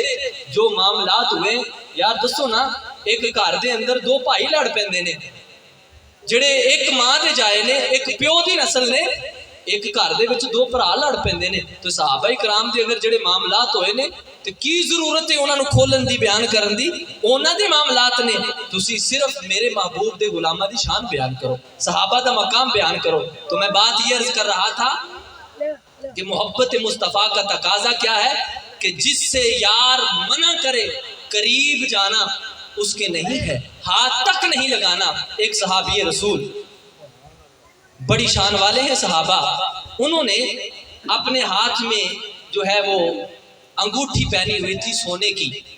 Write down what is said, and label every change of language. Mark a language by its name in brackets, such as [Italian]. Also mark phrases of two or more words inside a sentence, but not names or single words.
[Punjabi] جو معاملات ہوئے یار دسو نا، ایک گھر دے اندر دو بھائی لڑ پیندے نے جڑے ایک ماں دے جائے نے، ایک پیو دی نسل نے. ایک گھر دے وچ دو بھرا لڑ پیندے نے تو صحابہ کرام دے اگر جڑے معاملات ہوئے نے تو کی ضرورت ہے انہاں نوں کھولن دی بیان کرن دی انہاں دے معاملات نے تسی صرف میرے محبوب دے غلاماں دی شان بیان کرو صحابہ دا مقام بیان کرو [Urdu] تو میں بات یہ عرض کر رہا تھا کہ محبت مصطفیٰ کا تقاضا کیا ہے کہ جس سے یار منع کرے قریب جانا اس کے نہیں ہے ہاتھ تک نہیں لگانا ایک صحابی رسول بڑی شان والے ہیں صحابہ انہوں نے اپنے ہاتھ میں جو ہے وہ انگوٹھی پہنی ہوئی تھی سونے کی